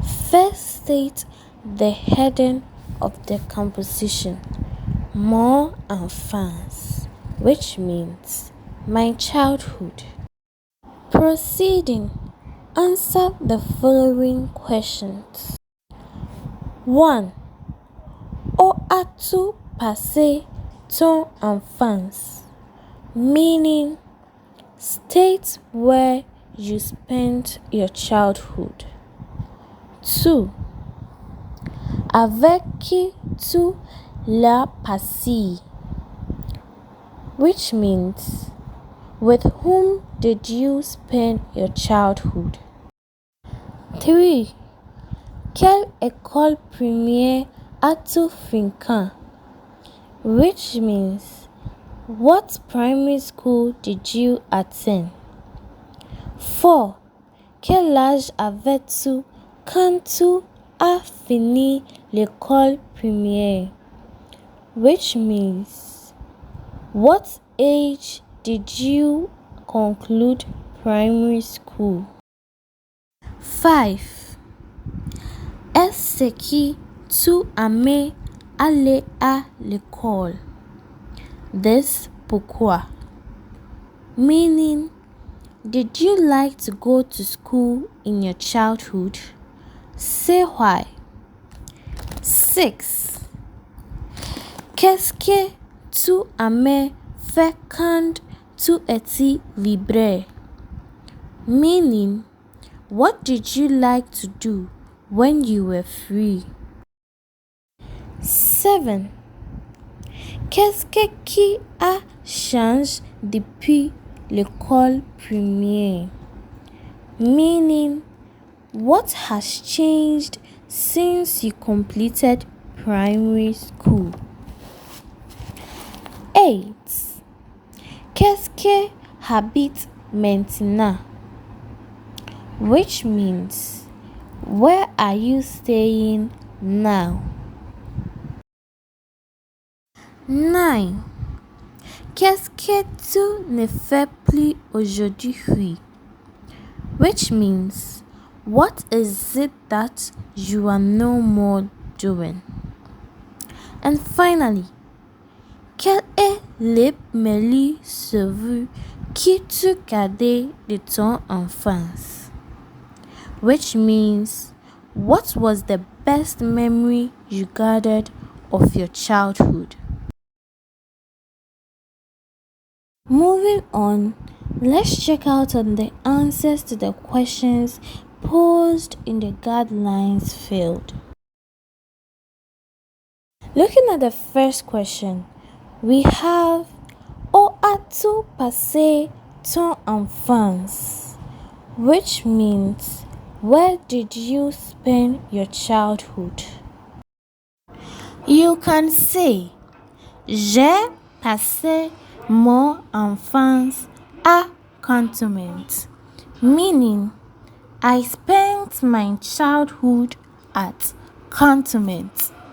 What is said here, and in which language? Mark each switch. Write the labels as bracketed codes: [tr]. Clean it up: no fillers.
[en] First, state the heading of the composition. More enfance, which means my childhood. Proceeding, answer the following questions. 1. [fr] Où as-tu passé ton enfance? [en] Meaning, state where you spent your childhood. 2. [fr] Avec qui tu l'as passé? [en] Which means, with whom did you spend your childhood? 3. [fr] Quelle école primaire as-tu fréquenté? [en] Which means, what primary school did you attend? 4. [fr] Quel âge avais-tu quand tu as fini l'école primaire? [en] Which means, what age did you conclude primary school? 5. [fr] Est-ce que tu aimais aller à l'école? This pourquoi? [en] Meaning, did you like to go to school in your childhood? Say why. 6. [fr] Qu'est-ce que tu aimais faire quand tu étais libre? [en] Meaning, what did you like to do when you were free? 7. [fr] Qu'est-ce qui a changé depuis l'école primaire? [en] Meaning, what has changed since you completed primary school? 8. [fr] Qu'est-ce que habite maintenant? [en] Which means, where are you staying now? 9. [fr] Qu'est-ce que tu ne fais plus aujourd'hui? [en] Which means, what is it that you are no more doing? And finally, [fr] quel est le meilleur souvenir que tu gardes de ton enfance? [en] Which means, what was the best memory you gathered of your childhood? Moving on, let's check out on the answers to the questions posed in the guidelines field. Looking at the first question, we have, [fr] où as-tu passé ton enfance? [en] Which means, where did you spend your childhood? You can say, [fr] j'ai passé mon enfance à Cantonment, [en] meaning, I spent my childhood at Cantonment.